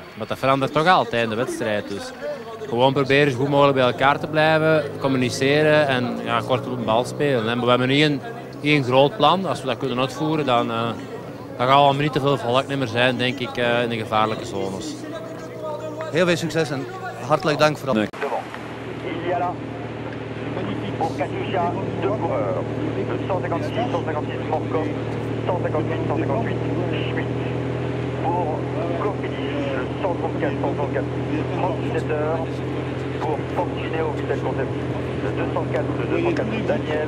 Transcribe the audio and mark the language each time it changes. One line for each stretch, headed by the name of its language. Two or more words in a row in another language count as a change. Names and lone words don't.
Dutch: Maar dat verandert toch altijd in de wedstrijd. Dus gewoon proberen zo goed mogelijk bij elkaar te blijven, communiceren en ja, kort op een bal spelen. En we hebben niet een groot plan. Als we dat kunnen uitvoeren, dan gaan we niet te veel volknummer zijn, denk ik, in de gevaarlijke zones. Heel veel succes en hartelijk dank voor dat.
French: Il y a là, pour Katusha, 2 coureurs. Le 156, 156 Morkov, 158, 158 Schmitt. Pour Cofidis, le 134, 134 37 Pour Fortuneo, Vitel Concept, le 204, le 204 Daniel.